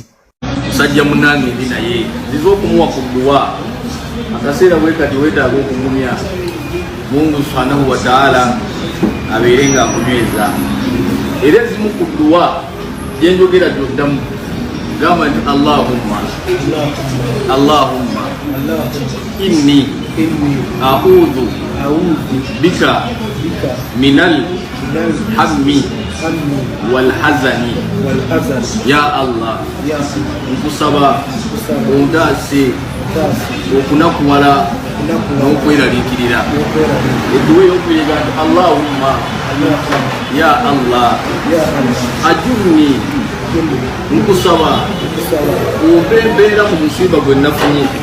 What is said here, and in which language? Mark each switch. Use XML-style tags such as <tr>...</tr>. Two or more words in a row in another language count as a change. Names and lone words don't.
<lg>Musajja munnange ndi naye nziza okumuwa ku dduwa akaseera bwe kati weetaaga okugumya Mungu</lg> <ar>سبحانه وتعالى</ar> <lg>abeere nga akunyweza era ezimu ku dduwa gye njogera gyoddamu gamba nti</lg> <ar>اللهم إني أعوذ بك من الهم والحزن يا الله</ar> <lg>nkusaba ondaase okunakuwala n'okweraliikirira edduwa ey'okuyega nti</lg> <ar>اللهم يا الله أجرني</ar> <lg>nkusaba ompe embeera mu musiiba gwe nafunye</lg>